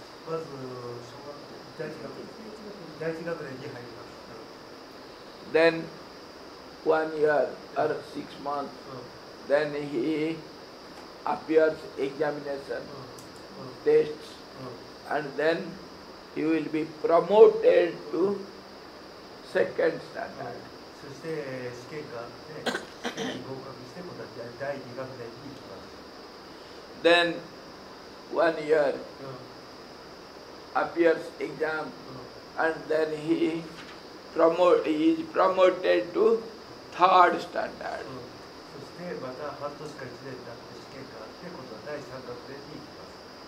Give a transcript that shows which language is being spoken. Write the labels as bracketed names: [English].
[Japanese] まず小学校第一学年に入ります。 [English] Then 1 year or 6 months. Then he appears examination, tests, and then he will be promoted to second standard. [Japanese] そして試験があって試験に合格して今度は第2学年に行きます。 [English] Then 1 year appears exam, and then he is promoted to third standard. [Japanese] そしてまた半年か1年になって試験があって今度は第3学年に行きます。